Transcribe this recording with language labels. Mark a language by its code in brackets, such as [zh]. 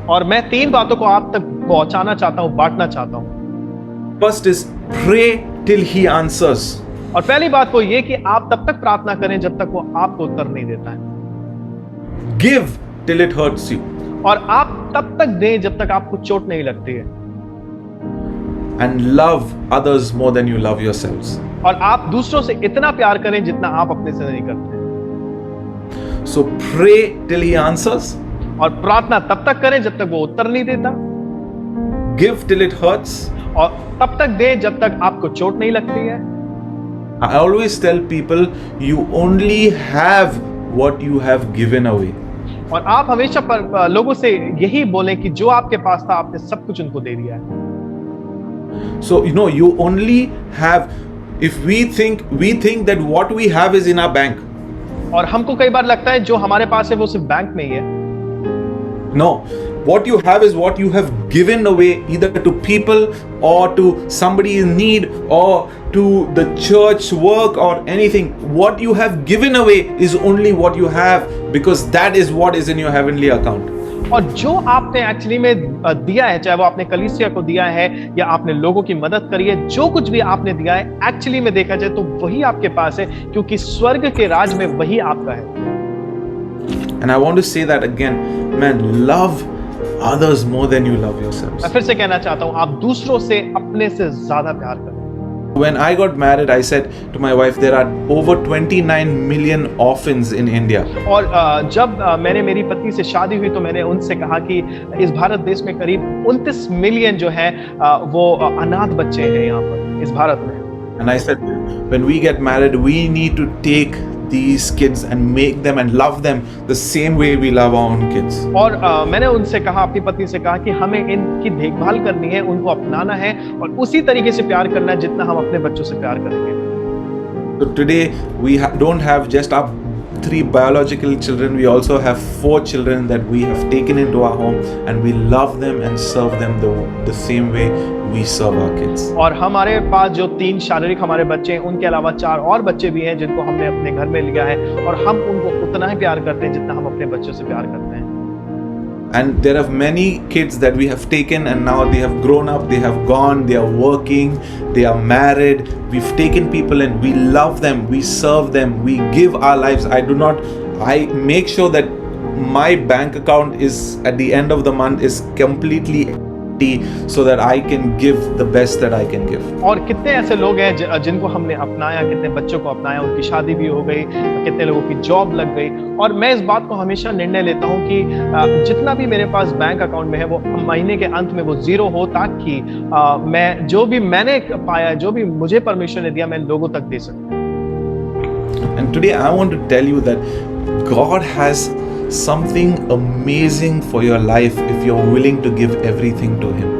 [hi] और मैं 3 बातों को आप तक पहुंचाना चाहता हूँ, बांटना चाहता हूँ। [en] First is pray till He answers. [hi] और पहली बात वो ये कि आप तब तक प्रार्थना करें जब तक वो आपको उत्तर नहीं देता है। [en] Give till it hurts you. [hi] और आप तब तक दें जब तक आपको चोट नहीं लगती है। [en] And love others more than you love yourselves. [hi] और आप दूसरों से इतना प्यार करें जितना आप अपने से नहीं करते। [en] So pray till He answers. [hi] और प्रार्थना तब तक करें जब तक वो उत्तर नहीं देता। [en] Give till it hurts. [hi] और तब तक दें जब तक आपको चोट नहीं लगती है। [en] I always tell people, you only have what you have given away. [hi] और आप हमेशा लोगों से यही बोलें कि जो आपके पास था आपने सब कुछ उनको दे दिया है। [en] So you only have, if we think that what we have is in our bank. [hi] और हमको कई बार लगता है जो हमारे पास है वो सिर्फ बैंक में ही है। [en] No, what you have is what you have given away, either to people or to somebody in need or to the church work or anything. What you have given away is only what you have, because that is what is in your heavenly account. [hi] और जो आपने actually में दिया है, चाहे वो आपने कलीसिया को दिया है या आपने लोगों की मदद करी है, जो कुछ भी आपने दिया है एक्चुअली में देखा जाए तो वही आपके पास है, क्योंकि स्वर्ग के राज में वही आपका है। [en] And I want to say that again, man, love others more than you love yourselves. [hi] मैं फिर से कहना चाहता हूँ, आप दूसरों से अपने से ज्यादा प्यार करें। [en] When I got married, I said to my wife, there are over 29 million orphans in India. [hi] और जब मैंने मेरी पत्नी से शादी हुई तो मैंने उनसे कहा कि इस भारत देश में करीब 29 मिलियन जो है वो अनाथ बच्चे हैं यहाँ पर इस भारत में। [en] And I said, when we get married, we need to take these kids and make them and love them the same way we love our own kids. [hi] और मैंने उनसे कहा, अपनी पत्नी से कहा कि हमें इनकी देखभाल करनी है, उनको अपनाना है और उसी तरीके से प्यार करना है जितना हम अपने बच्चों से प्यार करेंगे। [en] So today we don't have just our 3 biological children, we also have 4 children that we have taken into our home, and we love them and serve them the same way we serve our kids. [hi] और हमारे पास जो 3 शारीरिक हमारे बच्चे हैं, उनके अलावा 4 और बच्चे भी हैं जिनको हमने अपने घर में लिया है, और हम उनको उतना ही प्यार करते हैं जितना हम अपने बच्चों से प्यार करते हैं। [en] And there are many kids that we have taken, and now they have grown up, they have gone, they are working, they are married. We've taken people and we love them, we serve them, we give our lives. I make sure that my bank account is at the end of the month is completely empty, so that I can give the best that I can give. [hi] और कितने ऐसे लोग हैं जिनको हमने अपनाया, कितने बच्चों को अपनाया, उनकी शादी भी हो गई, कितने लोगों की जॉब लग गई। और मैं इस बात को हमेशा निर्णय लेता हूँ कि जितना भी मेरे पास बैंक अकाउंट में है वो महीने के अंत में वो 0 हो, ताकि मैं जो भी मैंने पाया, जो भी मुझे परमेश्वर ने दिया, मैं लोगों तक दे सकूं। [en] And today I want to tell you that God has something amazing for your life if you're willing to give everything to Him.